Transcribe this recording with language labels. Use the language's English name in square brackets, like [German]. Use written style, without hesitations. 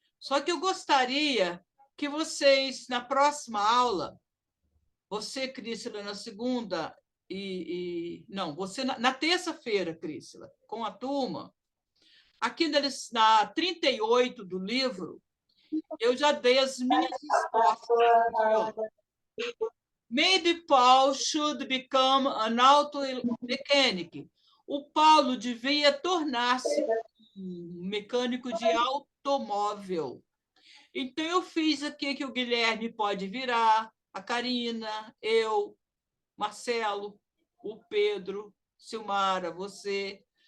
[Portuguese] Só que eu gostaria que vocês, na próxima aula, você, Crícila, na segunda, não, você na terça-feira, Crícila, com a turma, aqui na 38 do livro, eu já dei as minhas respostas aqui, ó. [English] Maybe Paul should become an auto mechanic. [Portuguese] O Paulo devia tornar-se um mecânico de automóvel. Então, eu fiz aqui que o Guilherme pode virar, a Karina, eu, Marcelo, o Pedro, Silmara, você.